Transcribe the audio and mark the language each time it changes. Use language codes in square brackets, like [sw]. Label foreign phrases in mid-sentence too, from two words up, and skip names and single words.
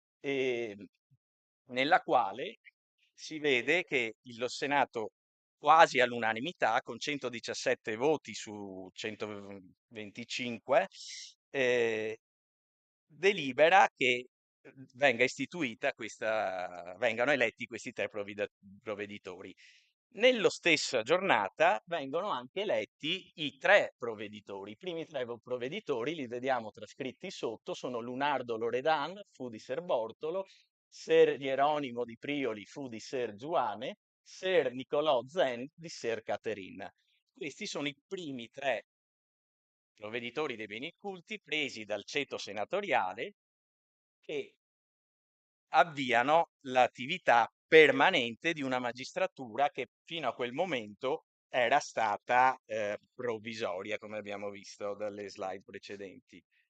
[it] nella quale si vede che lo Senato quasi all'unanimità, con 117 voti su 125, delibera che vengano eletti questi 3 provveditori. Nello stessa giornata vengono anche eletti i 3 provveditori. I primi 3 provveditori li vediamo trascritti sotto, sono Lunardo Loredan, fu di Ser Bortolo, Ser Hieronimo di Prioli, fu di Ser Giuane, Ser Nicolò Zen di Ser Caterina. Questi sono i primi 3 provveditori dei beni culti presi dal ceto senatoriale, che avviano l'attività permanente di una magistratura che fino a quel momento era stata provvisoria, come abbiamo visto dalle slide precedenti.